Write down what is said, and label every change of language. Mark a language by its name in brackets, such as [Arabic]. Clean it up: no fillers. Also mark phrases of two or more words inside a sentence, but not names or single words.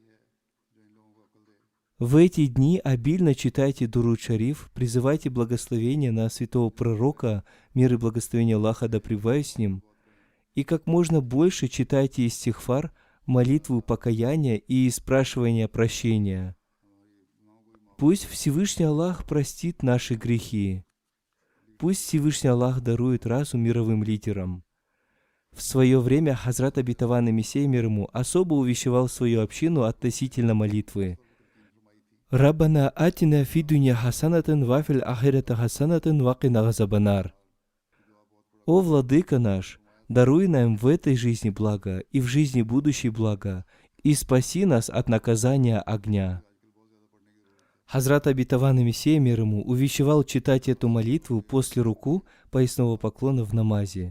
[Russian] В эти дни обильно читайте Дуруд Шариф, призывайте благословения на святого пророка, мир и благословение Аллаха да пребывает с ним, и как можно больше читайте истихфар, молитву покаяния и спрашивания прощения. Пусть Всевышний Аллах простит наши грехи. Пусть Всевышний Аллах дарует разум мировым лидерам. В свое время Хазрат Обетованный Мессия, мир ему, особо увещевал свою общину относительно молитвы. [Arabic] «ربنا آتنا في الدنيا حسنة وفي الآخرة حسنة وقنا عذاب النار». [Russian] «О Владыка наш, даруй нам в этой жизни благо и в жизни будущей благо, и спаси нас от наказания огня». Хазрат Обетованный Мессия, мир ему, увещевал читать эту молитву после руку поясного поклона в намазе.